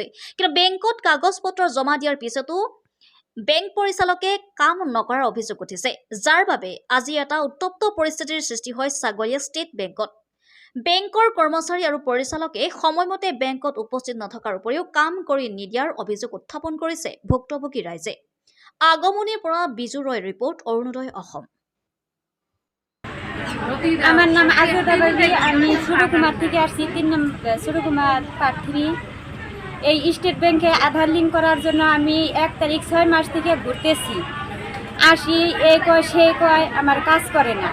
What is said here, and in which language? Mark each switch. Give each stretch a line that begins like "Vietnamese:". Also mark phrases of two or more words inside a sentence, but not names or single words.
Assamese: কিন্তু বেংকত কাগজ পত্ৰ জমা দিয়াৰ পিছতো বেংক পৰিচালকে কাম নকৰাৰ অভিযোগ উঠিছে, যাৰ বাবে আজি এটা উত্তপ্ত পৰিস্থিতিৰ সৃষ্টি হয় ছাগলীয়া ষ্টেট বেংকত। বেংকৰ কৰ্মচাৰী আৰু পৰিচালকে সময়মতে বেংকত উপস্থিত নথকাৰ উপৰিও কাম কৰি নিদিয়াৰ অভিযোগ উত্থাপন কৰিছে ভুক্তভোগী ৰাইজে। আগমনিৰ পৰা বিজু ৰয় ৰিপোৰ্ট, অৰুণোদয় অসম।
Bangla: আমার নাম আজদা বাবি, আমি সুরকুমার থেকে আসছি, 3 নম্বর সুরকুমার পার্ট 3। এই স্টেট ব্যাংকে আধার লিঙ্ক করার জন্য আমি 1 তারিখ 6 মাস থেকে ঘুরতেছি, আসি এই কয় সে কয়, আমার কাজ করে না।